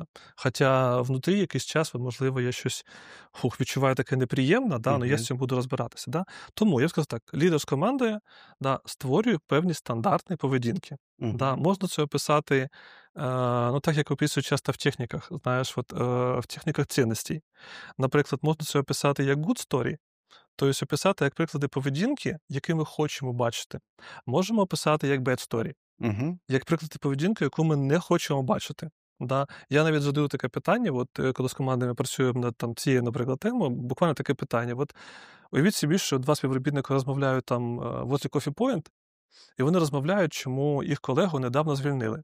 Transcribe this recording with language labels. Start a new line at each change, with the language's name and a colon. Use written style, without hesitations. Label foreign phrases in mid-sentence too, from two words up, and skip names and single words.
Ukrainian: Хоча внутрі якийсь час, можливо, я щось відчуваю таке неприємне, але я з цим буду розбиратися. Тому, я б сказав так, лідер з командою створює певні стандартні поведінки. Можна це описати, так, як описують часто в техніках, в техніках цінностей. Наприклад, можна це описати як
English: good story,
Ukrainian: тобто описати як приклади поведінки, які ми хочемо бачити. Можемо описати як
English: bad story,
Ukrainian: як приклади поведінки, яку ми не хочемо бачити. Я навіть задаю таке питання, коли з командами працюємо над цією, наприклад, темою, буквально таке питання. Уявіть собі, що два співробітники розмовляють возле Coffee Point, і вони розмовляють, чому їх колегу недавно звільнили.